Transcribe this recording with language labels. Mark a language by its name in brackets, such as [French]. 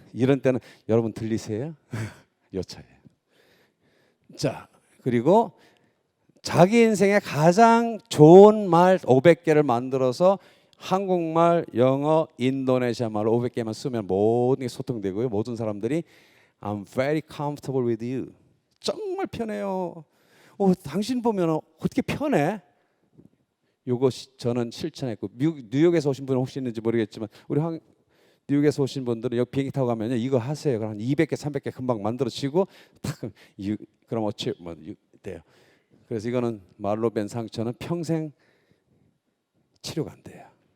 [Korean] 이런 때는 여러분 들리세요? 요 차이에요. 자, 그리고 자기 인생에 가장 좋은 말 500개를 만들어서 한국말, 영어, 인도네시아 말 500개만 쓰면 모든 게 소통되고요. 모든 사람들이 [English] I'm very comfortable with you. [Korean] 정말 편해요. 당신 보면 어떻게 편해? 요거 저는 실천했고, 뉴욕에서 오신 분은 혹시 있는지 모르겠지만 우리 뉴욕에서 오신 분들은 여기 비행기 타고 가면요 이거 하세요. 그럼 한 200개, 300개 금방 만들어지고 탁 그럼 돼요. 그래서 이거는 말로 뺀 상처는 평생 치료가 안 돼요.